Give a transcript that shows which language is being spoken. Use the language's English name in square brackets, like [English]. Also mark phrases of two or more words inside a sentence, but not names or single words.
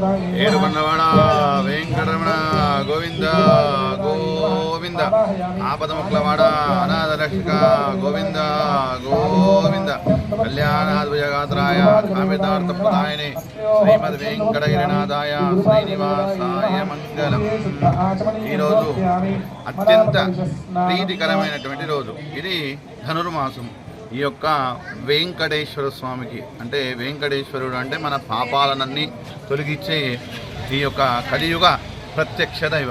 [Sanskrit] वेंकटरमण गोविंद गोविंद आपदमुक्लवाड़ अनाथरक्षक गोविंद गोविंद कल्याणाद्भुजगात्राय कामितार्थप्रदायिने श्रीमद् वेंकटगिरिनाथाय श्रीनिवासाय मंगलम। [Telugu] ఈ రోజు అత్యంత ప్రీతికరమైనటువంటి రోజు। ఇది ధనుర్మాసం। ఈ యొక్క వెంకటేశ్వర స్వామికి అంటే వెంకటేశ్వరుడు అంటే మన పాపాలనన్నీ తొలగించే ఈ యొక్క కలియుగ ప్రత్యక్ష దైవం।